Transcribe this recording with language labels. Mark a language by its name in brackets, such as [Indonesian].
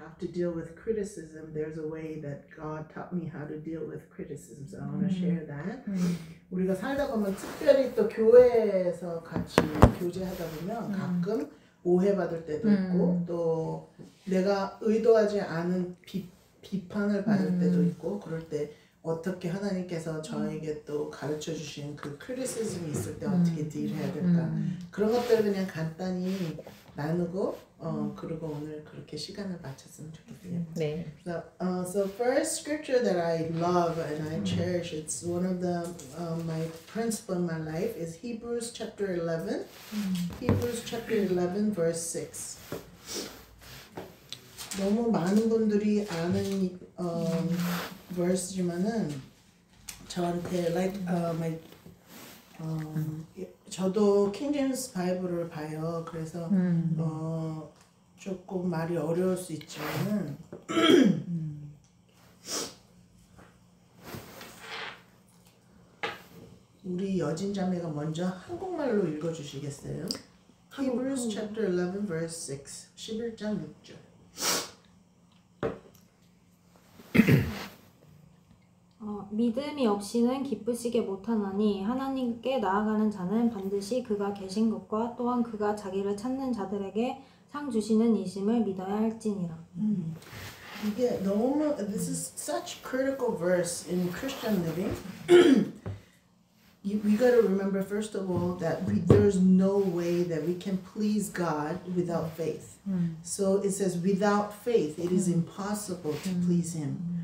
[English] to deal with criticism, there's a way that God taught me how to deal with criticism. So I want to share that. [Korean] 우리가 살다 보면 특별히 또 교회에서 같이 교제하다 보면 가끔 오해받을 때도 있고 또 내가 의도하지 않은 비판을 받을 때도 있고 그럴 때 어떻게 하나님께서 저에게 또 가르쳐 주신 그 크리티시즘이 있을 때 어떻게 딜해야 될까 그런 것들을 그냥 간단히 나누고 그리고 오늘 그렇게 시간을 마쳤으면 좋겠어요. 네. [English] So first scripture that I love and I cherish, it's one of the my principle in my life is Hebrews chapter 11. Hebrews chapter 11 verse 6. [Korean] 너무 많은 분들이 아는 verse지만은 저한테 like my 저도 킹 제임스 바이블을 봐요. 그래서 조금 말이 어려울 수 있지만은 우리 여진 자매가 먼저 한국말로 읽어주시겠어요? [English] Hebrews chapter 11 verse 6 11장 6절. [Korean] 믿음이 없이는 기쁘시게 못하나니 하나님께 나아가는 자는 반드시 그가 계신 것과 또한 그가 자기를 찾는 자들에게 상 주시는 이심을 믿어야 할지니라. [English] 이게 너무 this is such critical verse in Christian living. We got to remember first of all that there's no way that we can please God without faith. So it says without faith it is impossible to please Him.